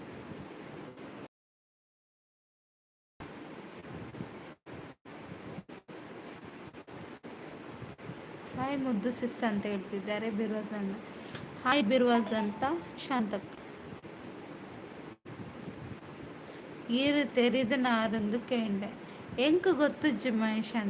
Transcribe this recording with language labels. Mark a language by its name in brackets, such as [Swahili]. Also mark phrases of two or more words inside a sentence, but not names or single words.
[Kannada] ಹಾಯ್ ಮುದ್ದು ಸಿಸ್ ಅಂತ ಹೇಳ್ತಿದ್ದಾರೆ ಬಿರುವಜನ್ನ. ಹಾಯ್ ಬಿರುವಜ್ ಅಂತ ಶಾಂತಕ್ಕ. [Tulu] ಈರು ತೆರಿದ ನಾರಂದು ಕೇಂಡೆ ಎಂಕ್ ಗೊತ್ತುಜ್ಜಿ ಮಹೇಶ್ ಅಣ್ಣ.